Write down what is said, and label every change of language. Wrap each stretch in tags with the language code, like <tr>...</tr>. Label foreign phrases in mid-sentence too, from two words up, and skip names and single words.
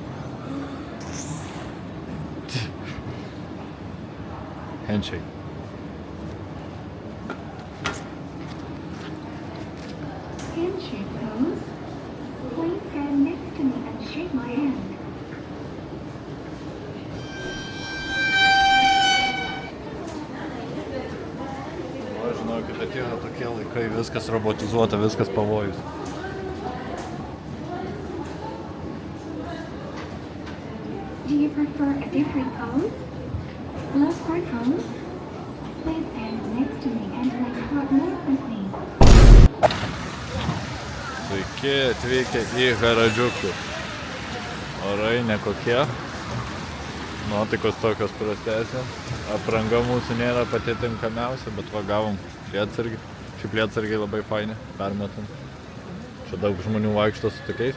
<en>Handshake. Handshake pose. Please stand next to me and shake my hand.</en> <lt>O, žinokit, atėjo tokie laikai, viskas robotizuota, viskas pavojus.</lt> <en>Do you prefer a different pose? Love heart pose? Please stand next to me and make heart more quickly.</en> <lt>Sveiki, atvykę į Haradžiukų. Orai nekokie. Nuotaikos tokios prastesnės. Apranga mūsų nėra pati tinkamiausia, bet va gavom lietsargį. Šiaip lietsargiai labai faini, permetam. Čia daug žmonių vaikšto su tokiais.</lt>